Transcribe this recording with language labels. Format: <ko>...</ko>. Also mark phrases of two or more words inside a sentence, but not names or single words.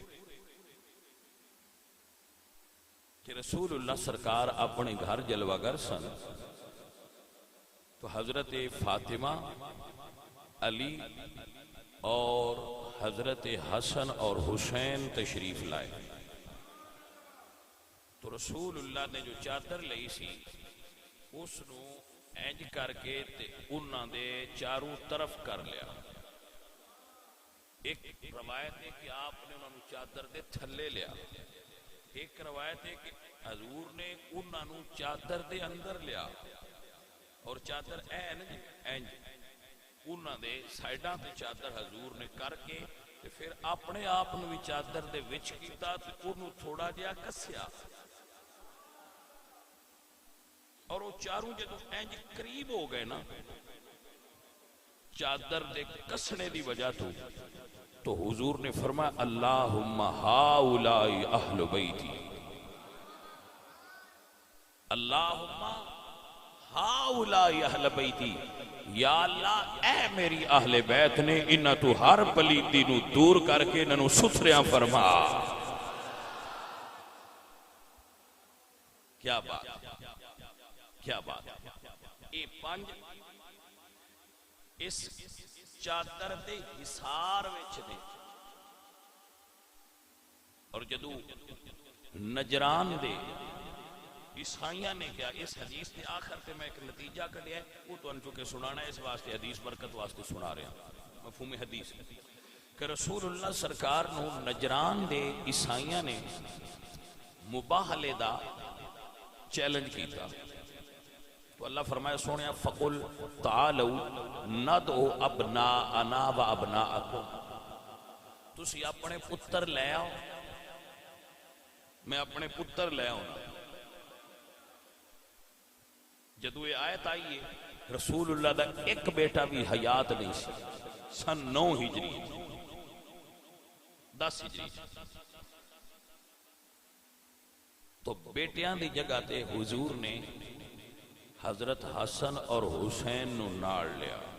<ur>کہ رسول اللہ سرکار اپنے گھر جلوہ گر سن تو حضرت فاطمہ، علی اور حضرت حسن اور حسین تشریف لائے.</ur> <pa>تو رسول اللہ نے جو چادر لئی سی اس نو اینج کر کے تے انہاں دے چاروں طرف کر لیا. ایک روایت ہے کہ آپ نے انہاں نو چادر دے تھلے لیا، ایک روایت ہے کہ حضور نے انہاں نو چادر دے اندر لیا، اور چادر اینج انہاں دے سائیڈاں تے چادر حضور نے کر کے تے پھر اپنے آپ نو بھی چادر دے وچ کیتا تے انہوں تھوڑا جہا کسیا، اور وہ چاروں جدو اینج قریب ہو گئے نا چادر دے کسنے دی وجہ تو حضور نے فرمایا</pa> <ar>اللہم ہاؤلائی اہل بیتی، اللہم ہاؤلائی اہل بیتی،</ar> <pa>یا اللہ اے میری اہل بیت نے انہاں تو ہر پلیتی نو دور کر کے انہاں نو ستھریاں فرما.</pa> <ur>کیا بات، کیا بات.</ur> <pa>اے پانچ اس چادر دے حصار وچ دے، اور جدو نجران دے عیسائیاں نے کیا</pa> <ur>اس حدیث کے آخر پہ میں ایک نتیجہ</ur> <pa>کڈیا ہے، وہ تو انچو کے سنانا ہے، اس واسطے حدیث برکت واسطے سنا رہے ہیں. مفہوم حدیث کہ رسول اللہ سرکار نو نجران دے عیسائیاں نے مباہلے دا چیلنج کیتا. تو اللہ فرمایا سونے</pa> <ar>فقل تعالوا ندعو ابناءنا و ابناءکم،</ar> <pa>تسی اپنے پتر لے آؤ میں اپنے پتر لے آؤں. جدو یہ آیت آئی ہے رسول اللہ دا ایک بیٹا بھی حیات نہیں سی، سن 9 ہجری 10 ہجری، تو بیٹیاں دی جگہ تے حضور نے حضرت حسن اور حسین نو ناڑ لیا.</pa>